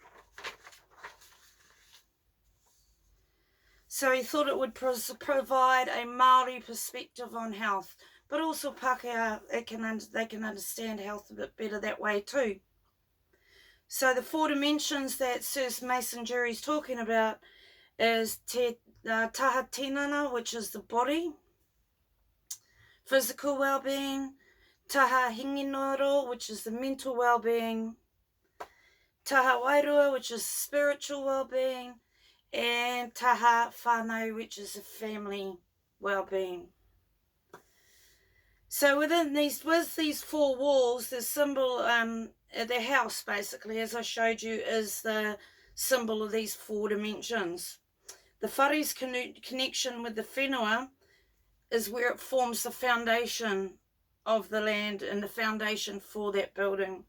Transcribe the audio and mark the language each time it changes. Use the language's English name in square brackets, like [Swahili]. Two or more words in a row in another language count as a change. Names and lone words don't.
[English] So he thought it would provide a Maori perspective on health, but also Pākehā, they can understand health a bit better that way too. So the 4 dimensions that Sir Mason Jury is talking about is [Māori] taha tinana, [English] which is the body, physical well-being, [Māori] taha hinginoro, [English] which is the mental well-being, [Māori] taha wairua, [English] which is spiritual well-being, and [Māori] taha whānau, [English] which is the family well-being. So with these 4 walls, the symbol, the house basically, as I showed you, is the symbol of these 4 dimensions. The whare's connection with the whenua is where it forms the foundation of the land and the foundation for that building.